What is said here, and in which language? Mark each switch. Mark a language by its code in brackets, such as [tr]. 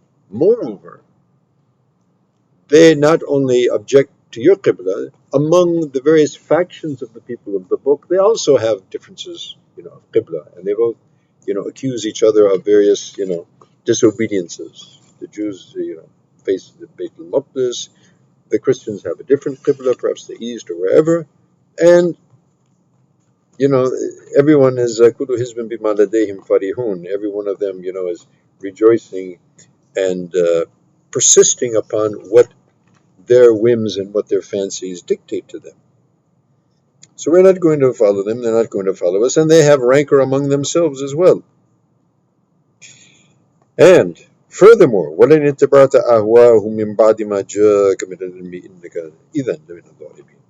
[en] Moreover, they not only object to your Qibla, among the various factions of the people of the book, they also have differences of Qibla, and they both accuse each other of various, disobediences. The Jews, face the Beit al-Maqdis. The Christians have a different Qibla, perhaps the East or wherever. And, everyone is [ar] كُلُّ حِزْبٍ بِمَا لَدَيْهِمْ فَرِحُونَ. [en] Every one of them, is rejoicing and persisting upon what their whims and what their fancies dictate to them. So we're not going to follow them, they're not going to follow us, and they have rancor among themselves as well. And furthermore, [ar] وَلَنِ اتَّبَعْتَ أَهْوَاهُمْ مِنْ بَعْدِ مَا جَاءَكَ مِنَ الْعِلْمِ إِنَّكَ إِذًا لَمِنَ الظَّالِمِينَ.